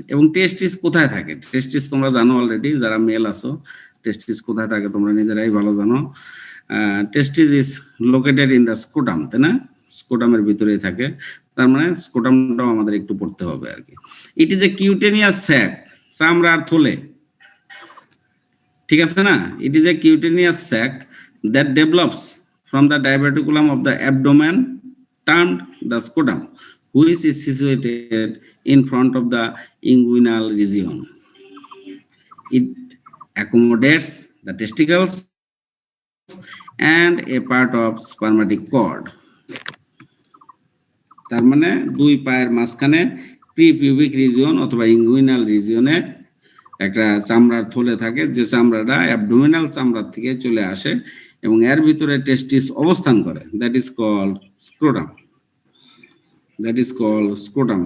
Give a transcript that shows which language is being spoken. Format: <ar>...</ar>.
<bn>এবং টেস্টিস কোথায় থাকে? টেস্টিস তোমরা জানো অলরেডি, যারা মেল আছো টেস্টিস কোথায় থাকে তোমরা নিজেরাই ভালো জানো।</bn> <en>testis is located in the scrotum,</en> <bn>তাই না? স্ক্রোটামের ভিতরেই থাকে, তার মানে স্ক্রোটামটাও আমাদের একটু পড়তে হবে আর কি।</bn> <en>it is a cutaneous sac,</en> <bn>চামড়ার থলে, ঠিক আছে না?</bn> <en>It is a cutaneous sac that develops from the diverticulum of the abdomen termed the scrotum, which is situated in front of the inguinal region. It accommodates the testicles and a part of spermatic cord.</en> <bn>তার মানে দুই পায়ের মাঝখানে প্রিপিউবিক region অথবা inguinal রিজিয়নে একটা চামড়ার থলে থাকে, যে চামড়াটা অ্যাবডোমিনাল চামড়ার থেকে চলে আসে এবং এর ভিতরে টেস্টিস অবস্থান করে।</bn> <en>That is called scrotum, that is called scrotum.</en>